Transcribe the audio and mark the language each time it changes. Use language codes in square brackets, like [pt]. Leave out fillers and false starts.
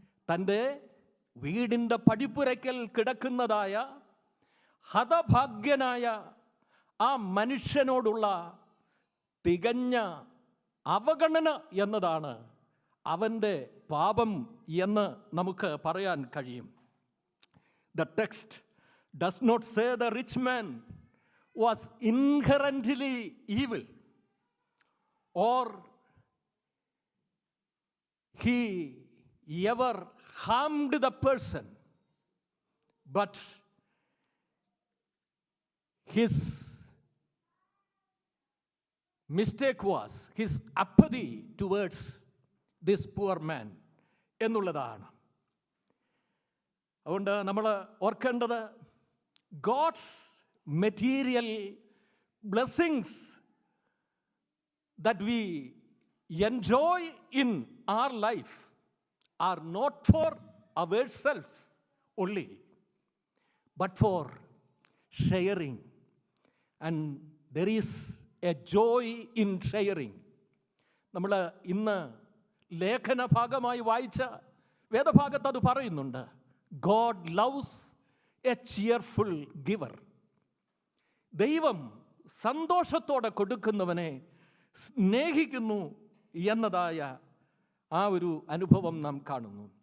[ml] തൻ്റെ വീടിൻ്റെ പടിപ്പുരയ്ക്കൽ കിടക്കുന്നതായ ഹതഭാഗ്യനായ ആ മനുഷ്യനോടുള്ള തികഞ്ഞ അവഗണന എന്നതാണ് അവൻ്റെ പാപം എന്ന് നമുക്ക് പറയാൻ കഴിയും. [en] The text does not say the rich man was inherently evil or he ever harmed the person, but his mistake was his apathy towards this poor man എന്നുള്ളതാണ്. [ml] അതുകൊണ്ട് നമ്മൾ ഓർക്കേണ്ടത് [en] God's material blessings that we enjoy in our life are not for ourselves only, but for sharing. And there is a joy in sharing. [ml] നമ്മൾ ഇന്ന് ലേഖന ഭാഗമായി വായിച്ച വേദഭാഗത്ത് അത് പറയുന്നുണ്ട്. [en] God loves a cheerful giver. [ml] ദൈവം സന്തോഷത്തോടെ കൊടുക്കുന്നവനെ സ്നേഹിക്കുന്നു എന്നതായ ആ ഒരു അനുഭവം നാം കാണുന്നു.